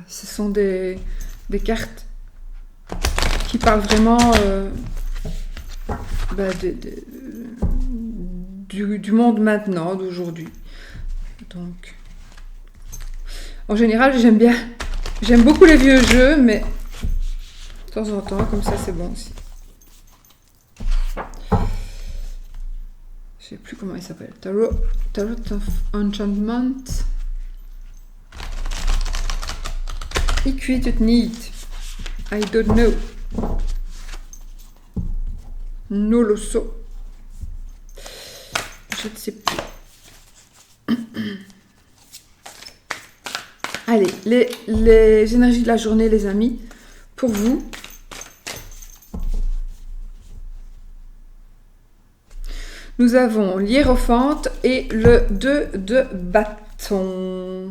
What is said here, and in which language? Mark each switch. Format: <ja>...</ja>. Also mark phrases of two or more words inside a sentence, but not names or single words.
<fr>Ce sont des cartes qui parlent vraiment du monde maintenant, d'aujourd'hui. Donc, en général, j'aime beaucoup les vieux jeux, mais de temps en temps, comme ça, c'est bon aussi. Je sais plus comment il s'appelle.</fr> <nl>Tarot of Enchantment. Ik weet het niet.</nl> <en>I don't know.</en> <it>Non lo so.</it> <fr>Je ne sais plus. Allez, les énergies de la journée, les amis, pour vous. Nous avons l'hiérophante et le 2 de bâton.</fr>